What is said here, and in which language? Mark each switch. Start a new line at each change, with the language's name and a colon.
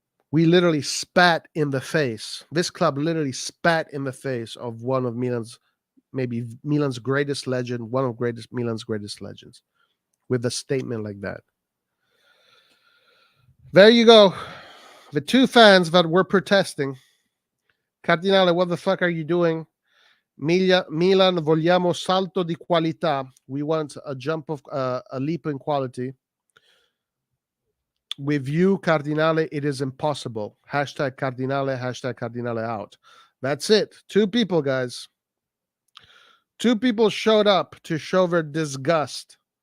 English: We literally spat in the face. This club literally spat in the face of one of Milan's greatest legend, one of Milan's greatest legends, with a statement like that. There you go. The 2 fans that were protesting. Cardinale, what the fuck are you doing?
Italian: Milan, vogliamo salto di qualità.
English: We want a jump of a leap in quality. With you, Cardinale, it is impossible. Hashtag Cardinale out. That's it. 2 people, guys. 2 people showed up to show their disgust.